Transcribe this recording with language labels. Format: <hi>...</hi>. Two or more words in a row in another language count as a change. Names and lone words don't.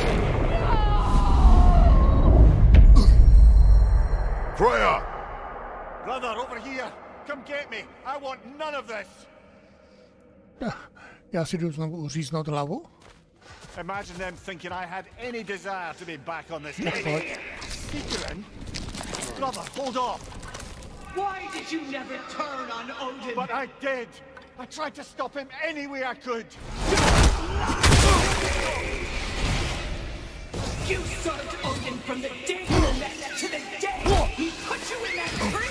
<en>Freya! Brother, over here! Come get me! I want none of this!</en> <cs>Já si jdu znovu uříznout hlavu.</cs> <en>Imagine them thinking I had any desire to be back on this day. Seekerin? Brother, hold off! Why did you never turn on Odin? But I did! I tried to stop him any way I could! You served Odin from the day you met to the day he put you in that tree!</en>